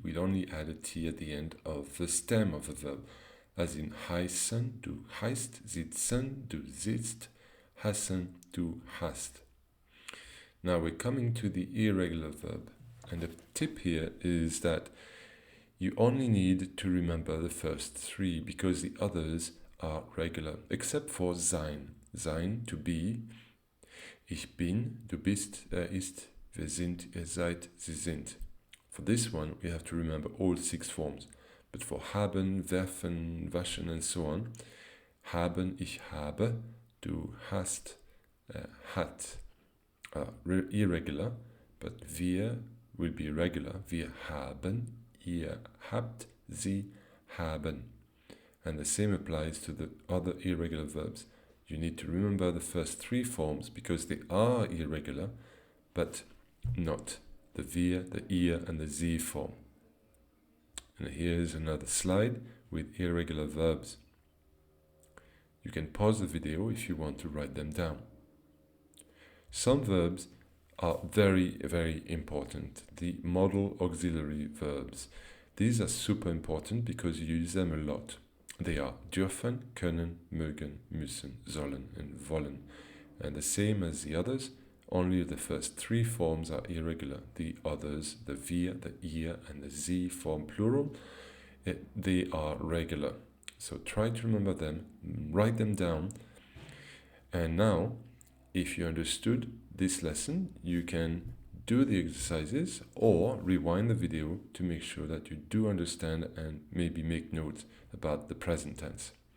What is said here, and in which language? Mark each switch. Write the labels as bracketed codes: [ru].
[en] We'll only add a t at the end of the stem of the verb, as in [de] heißen, du heißt, sitzen, du sitzt, hassen, du hast. [en] Now we're coming to the irregular verb, and the tip here is that you only need to remember the first three because the others are regular, except for sein. Sein, to be. [de] Ich bin, du bist, ist, wir sind, ihr seid, sie sind. [en] For this one, we have to remember all six forms. But for haben, werfen, waschen, and so on, [de] haben, ich habe, du hast, hat, [en] irregular, but wir will be regular. [de] Wir haben, ihr habt, sie haben. [en] And the same applies to the other irregular verbs. You need to remember the first three forms because they are irregular, but not the wir, the ihr, and the sie form. And here's another slide with irregular verbs. You can pause the video if you want to write them down. Some verbs are very, very important. The modal auxiliary verbs. These are super important because you use them a lot. They are dürfen, können, mögen, müssen, sollen, and wollen. And the same as the others, only the first three forms are irregular. The others, the wir, the ihr, and the sie form plural, they are regular. So try to remember them, write them down. And now, if you understood this lesson, you can do the exercises or rewind the video to make sure that you do understand and maybe make notes about the present tense.